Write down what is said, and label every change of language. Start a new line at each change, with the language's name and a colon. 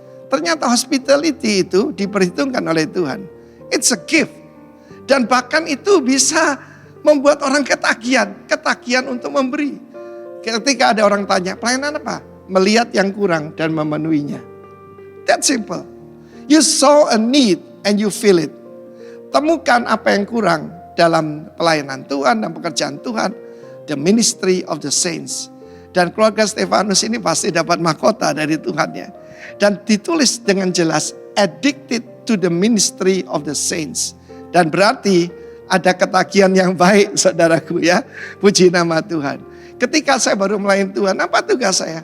Indonesian: Ternyata hospitality itu diperhitungkan oleh Tuhan.
English: It's a gift.
Indonesian: Dan bahkan itu bisa membuat orang ketagihan untuk memberi. Ketika ada orang tanya, pelayanan apa? Melihat yang kurang dan memenuhinya.
English: That simple. You saw a need and you fill it.
Indonesian: Temukan apa yang kurang dalam pelayanan Tuhan dan pekerjaan Tuhan.
English: The ministry of the saints.
Indonesian: Dan keluarga Stefanus ini pasti dapat mahkota dari Tuhannya. Dan ditulis dengan jelas,
English: addicted to the ministry of the saints.
Indonesian: Dan berarti ada ketagihan yang baik, saudaraku ya. Puji nama Tuhan. Ketika saya baru melayani Tuhan, apa tugas saya?